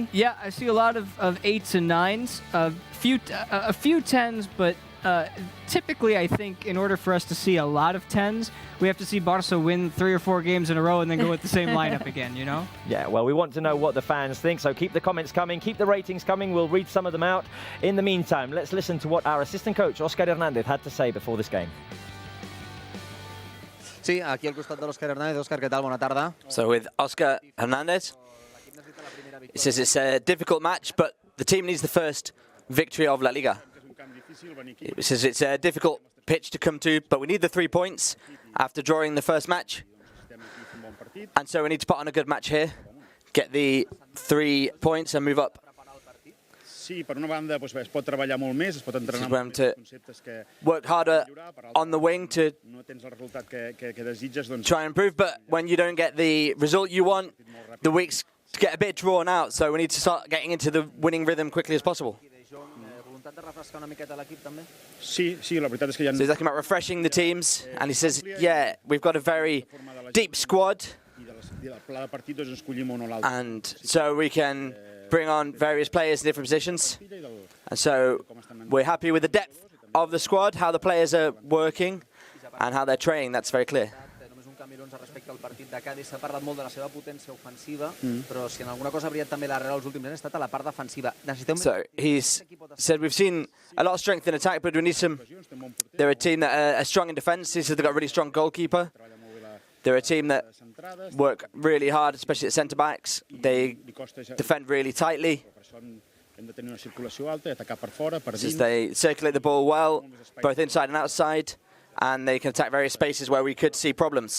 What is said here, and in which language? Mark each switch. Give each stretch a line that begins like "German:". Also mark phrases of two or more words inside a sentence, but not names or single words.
English: Yeah, I see a lot of 8s and 9s, a few 10s, but typically I think in order for us to see a lot of 10s, we have to see Barca win 3 or 4 games in a row and then go with the same lineup again, you know? Yeah, well, we want to know what the fans think, so keep the comments coming, keep the ratings coming. We'll read some of them out. In the meantime, let's listen to what our assistant coach, Oscar Hernandez, had to say before this game.
Catalan: Sí, aquí al costat de l'Òscar Hernández. Òscar,
Spanish: ¿qué tal?
Catalan: Bona tarda.
English: So with Oscar Hernandez, he says it's a difficult match, but the team needs the first victory of La Liga. It says it's a difficult pitch to come to, but we need the 3 points after drawing the first match. And so we need to put on a good match here, get the 3 points and move up.
Catalan: Sí, per una banda es pot treballar molt més, es pot entrenar molt més conceptes que
English: work harder on the wing to
Catalan: no tens el resultat que desitges, doncs
English: try and improve, but when you don't get the result you want, the weeks get a bit drawn out, so we need to start getting into the winning rhythm quickly as possible.
Catalan: Sí, la veritat és que ja
English: So he's talking about refreshing the teams, and he says, yeah, we've got a very deep squad, and so we can bring on various players in different positions. And so we're happy with the depth of the squad, how the players are working, and how they're training. That's very clear.
Catalan: Respecte al partit de Cádiz, s'ha parlat molt de la seva potència ofensiva, però si en alguna cosa ha brillat també la Real els últims anys ha estat a la part defensiva.
English: So he's said we've seen a lot of strength in attack, but we need some. They're a team that are strong in defence. He said they've got a really strong goalkeeper. They're a team that work really hard, especially at centre backs. They defend really tightly. Says they circulate the ball well, both inside and outside, and they can attack various spaces where we could see problems.